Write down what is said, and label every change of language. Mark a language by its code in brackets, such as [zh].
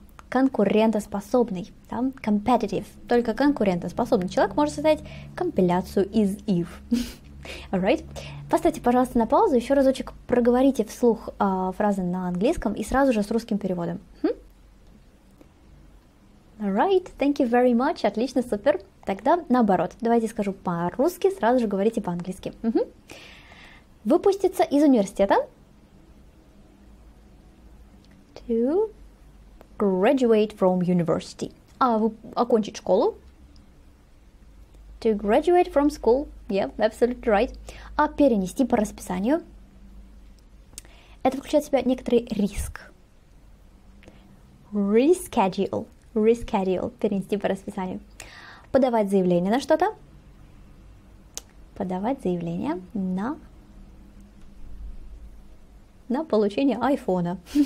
[ru] Конкурентоспособный. Да? Competitive. Только конкурентоспособный человек может создать компиляцию из if. [en] Alright? [ru] Поставьте, пожалуйста, на паузу, еще разочек проговорите вслух фразы на английском и сразу же с русским переводом. [en] Alright, thank you very much, [ru] отлично, супер. Тогда наоборот, давайте скажу по-русски, сразу же говорите по-английски. Выпуститься из университета. [en] To graduate from university. [ru] Окончить школу. [en] To graduate from school. Yeah, absolutely right. [ru] А перенести по расписанию. Это включает в себя некоторый риск. [en] Reschedule. Reschedule. [ru] Перенести по расписанию. Подавать заявление на что-то. Подавать заявление на получение айфона.